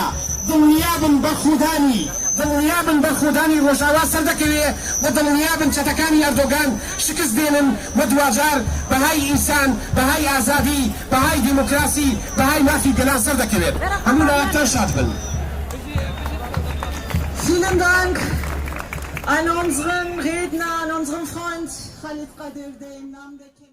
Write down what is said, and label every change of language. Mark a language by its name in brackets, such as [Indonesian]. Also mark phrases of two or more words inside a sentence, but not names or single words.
[Central Kurdish] دڵنیابن بەرخودانی، دڵنیابن بەرخودانی ڕۆژئاوا سەردەکەوێ و دڵنیابن چەتەکانی ئەردۆگان شکست دێنن و دوجار بەهای ئینسان، بەهای ئازادی، بەهای دیموکراسی، بەهای مافی گەلان سەردەکەوێت. هەموو ناوەتان شاد بن. [German] Vielen Dank an unseren Redner, an unseren Freund Khalid Qadir, der im Namen der